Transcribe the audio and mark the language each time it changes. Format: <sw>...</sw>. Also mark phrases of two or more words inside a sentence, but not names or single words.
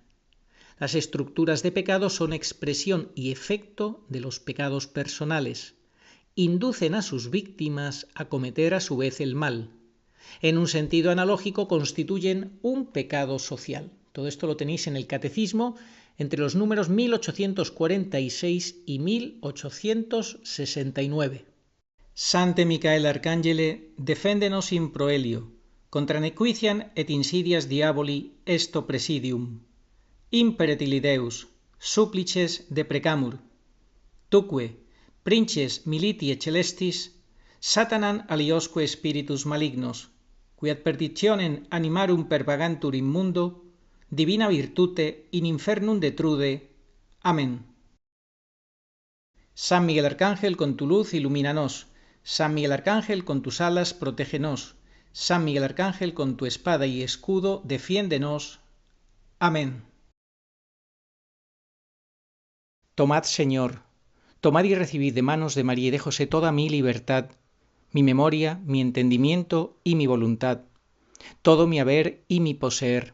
<es>Las estructuras de pecado son expresión y efecto de los pecados personales. Inducen a sus víctimas a cometer a su vez el mal. En un sentido analógico constituyen un pecado social. Todo esto lo tenéis en el Catecismo entre los números 1846 y 1869.</es> <la>Sante Micael Arcangele, defendenos in proelio, contra nequitiam et insidias diaboli esto presidium. Imperet illi Deus, supplices deprecamur. Tuque, princes militiae celestis, Satanam aliosque spiritus malignos, qui ad perditionem animarum pervagantur in mundo, divina virtute in infernum detrude.</la> <es>Amén. San Miguel Arcángel, con tu luz ilumínanos. San Miguel Arcángel, con tus alas protégenos. San Miguel Arcángel, con tu espada y escudo defiéndenos. Amén. Tomad, Señor, tomad y recibid de manos de María y de José toda mi libertad, mi memoria, mi entendimiento y mi voluntad, todo mi haber y mi poseer.</es>